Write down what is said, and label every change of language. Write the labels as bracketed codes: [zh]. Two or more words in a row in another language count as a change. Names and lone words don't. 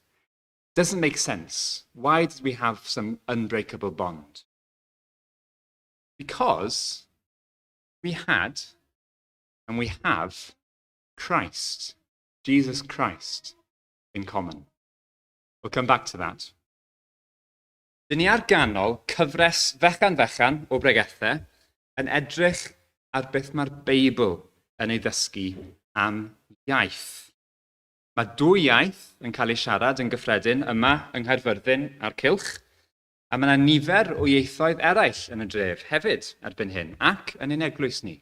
[en] Doesn't make sense. Why did we have some unbreakable bond? Because we had and we have Christ, Jesus Christ, in common. We'll come back to that. [cy] Dyn ni ar ganol cyfres fechan o bregethau yn edrych ar beth mae'r Beibl yn ei ddysgu am iaith. Mae dwy iaith yn cael ei siarad yn gyffredin yma yng Nghaerfyrddin a'r Cylch, a mae yna nifer o ieithoedd eraill yn y dref hefyd erbyn hyn, ac yn ein eglwys ni.